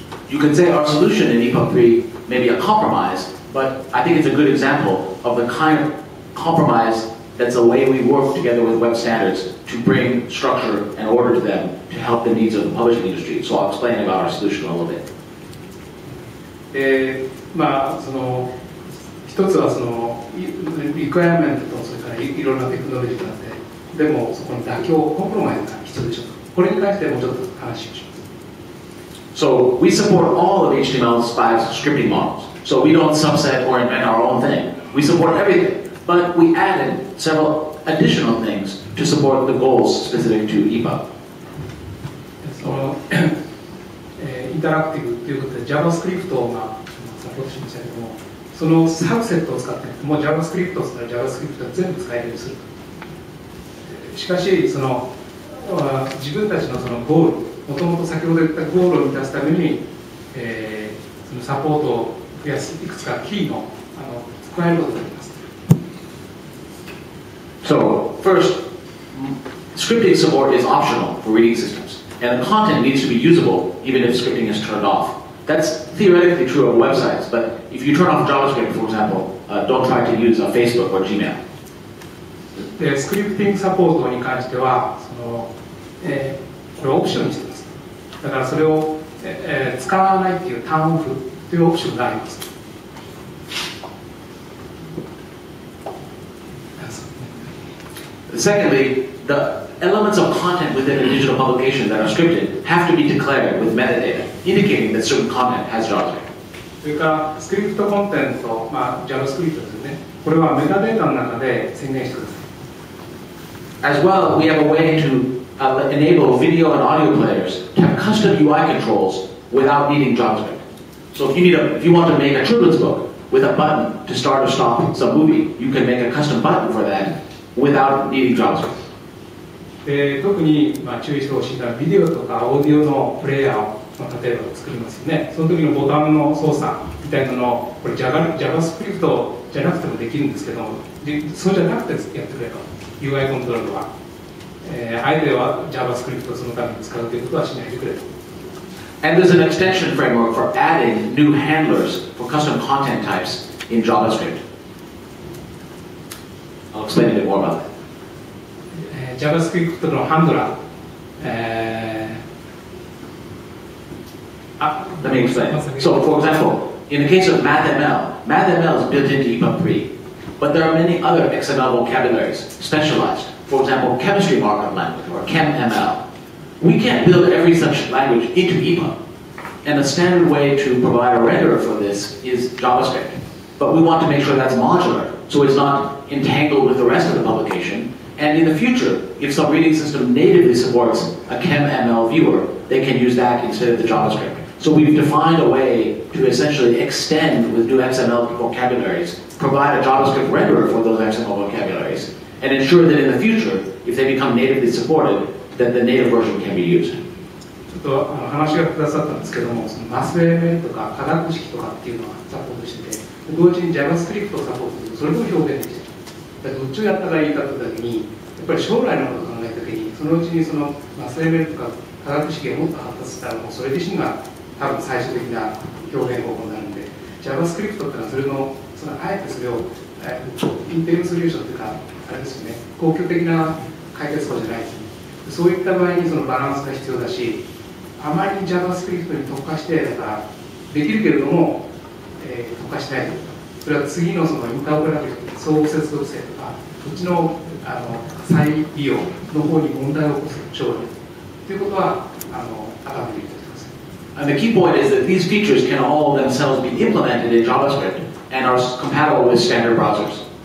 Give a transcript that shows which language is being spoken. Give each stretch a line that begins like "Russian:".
English: You can say our solution in EPUB 3 may be a compromise, but I think it's a good example of the kind of compromise that's the way we work together with web standards to bring structure and order to them to help the needs of the publishing industry. So I'll explain about our solution a little bit.
Japanese: その一つはそのリクエアメントとそれからいろんなテクノロジーがあって、でもそこに妥協、コンプロマイズが必要でしょう。これに関してもうちょっと話をします。
English: So we support all of HTML5's scripting models. So we don't subset or invent our own thing. We support everything. But we added several additional things to support the goals specific to EPUB.
Japanese: そのインタラクティブということで JavaScript がサポートしましたけども、そのサブセットを使ってもう JavaScript を使ったら JavaScript が全部使えるようにする。しかしその自分たちのそのゴール、もともと先ほど言ったゴールを満たすために、そのサポートを増やすいくつかキーの加えることができます。
English: So first, scripting support is optional for reading systems, and the content needs to be usable even if scripting is turned off. That's theoretically true of websites, but if you turn off JavaScript, for example, don't try to use Facebook or Gmail.
Japanese: でスクリプティングサポートに関してはこれをオプションにしています。だからそれを、使わないっていうターンオフというオプションがあります。
English: Secondly, the elements of content within a digital publication that are scripted have to be declared with metadata, indicating that certain content has JavaScript.
Japanese: それからスクリプトコンテンツと、JavaScript ですよね。これはメタデータの中で宣言してください。
English: As well, we have a way to enable video and audio players to have custom UI controls without needing JavaScript. So if you want to make a children's book with a button to start or stop some movie, you can make a custom button for that without needing JavaScript.
Japanese: で特に注意してほしいのはビデオとかオーディオのプレイヤーを例えば作りますよね。その時のボタンの操作みたいなのをこれ JavaScript じゃなくてもできるんですけども、そうじゃなくてやってくれと UI コントロールは、あえては JavaScript をそのために使うということはしないでくれと。
English: And there's an extension framework for adding new handlers for custom content types in JavaScript. I'll explain a bit more about that.
Japanese: JavaScript のハンドラー、
English: Let me explain. So, for example, in the case of MathML, MathML is built into EPUB 3, but there are many other XML vocabularies specialized. For example, chemistry markup language or ChemML. We can't build every such language into EPUB, and a standard way to provide a renderer for this is JavaScript. But we want to make sure that's modular, so it's not entangled with the rest of the publication. And in the future, if some reading system natively supports a ChemML viewer, they can use that instead of the JavaScript. So we've defined a way to essentially extend with new XML vocabularies, provide a JavaScript renderer for those XML vocabularies, and ensure that in the future, if they become natively supported, that the native version can be used.
Japanese: ちょっと話がくださったんですけども、そのマスエレメントとか化学式とかっていうのはサポートしてて、同時に JavaScript をサポートする、それと表現できてる。どっちをやったらいいかというときに、やっぱり将来のことを考えたときに、そのうちにそのマスエレメントとか化学式がもっと発達したら、もうそれ自身が多分最終的な表現方法になるので、JavaScript っていうのはそれの、あえてそれを、インテリムソリューションというか、あれですよね、公共的な解決法じゃないですね。そういった場合にそのバランスが必要だし、あまり JavaScript に特化して、だからできるけれども、特化しないというか、それは次のそのインターオペラビリティ、相互接続性とか、そっちの再利用の方に問題を起こす将来ということは頭に入れておいてください。
English: And the key point is that these features can all themselves be implemented in JavaScript and are compatible with standard browsers.